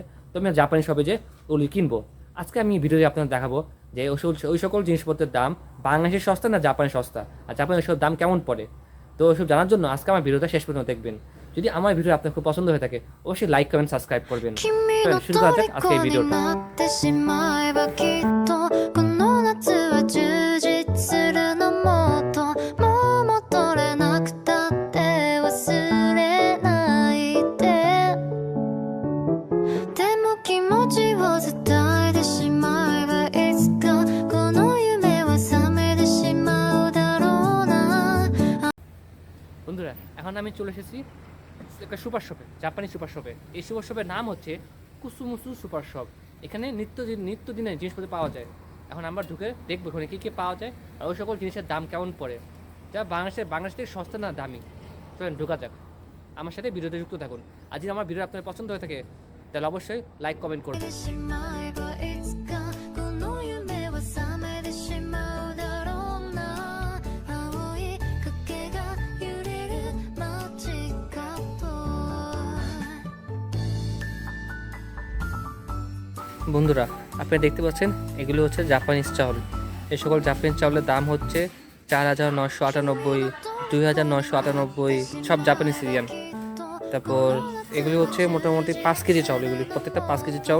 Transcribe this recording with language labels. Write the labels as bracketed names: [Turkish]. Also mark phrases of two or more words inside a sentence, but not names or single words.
[Bangla] তো আমি জাপানি শপে যে ওগুলি কিনবো। আজকে আমি ভিডিওতে আপনাদের দেখাবো যে ওই সকল জিনিসপত্রের দাম বাংলাদেশের সস্তা না জাপানের সস্তা, আর জাপানের সব দাম কেমন পড়ে। তো ওইসব জানার জন্য আজকে আমার ভিডিওটা শেষ পর্যন্ত দেখবেন। যদি আমার ভিডিও আপনার খুব পছন্দ হয়ে থাকে, অবশ্যই [English] like comment subscribe [Bangla] করবেন। চলেন শুরু করা যাক আজকে এই [Japanese] 君の虜に [Bangla] ভিডিওটা। [Japanese] なってしまえばきっとこの夏は充実するのもっともう戻れなくたって忘れないででも気持ちを伝えてしまえばいつかこの夢は覚めてしまうだろうな [Bangla] বন্ধুরা, এখন আমি চলে এসেছি একটা [English] super shop, [Bangla] জাপানি [English] super shop. [Bangla] এই [English] super shop [Bangla] নাম হচ্ছে কুসুমুসু সুপার শপ। এখানে নিত্যদিনের জিনিসপত্র পাওয়া যায়। এখন আমরা ঢুকে দেখবো এখানে কী কী পাওয়া যায় আর ওই সকল জিনিসের দাম কেমন পড়ে, যা বাংলাদেশ থেকে সস্তা না দামি। চলেন ঢোকা যাক, আমার সাথে ভিডিওতে যুক্ত থাকুন। আর যদি আমার ভিডিও আপনার পছন্দ হয়ে থাকে তাহলে অবশ্যই [English] like comment [Bangla] করবেন। [Japanese] てしまえばいつかこの夢は覚めてしまうだろうな青い影が揺れる街角 [Bangla] বন্ধুরা, আপনারা দেখতে পাচ্ছেন এগুলো হচ্ছে জাপানিজ চাউল। এই সকল জাপানিজ চাউলের দাম হচ্ছে 4,998, 2,998, সব জাপানি সিরিয়ান। তারপর এগুলি হচ্ছে মোটামুটি 5 কেজি চাউল, এগুলি প্রত্যেকটা 5 কেজি চাউল।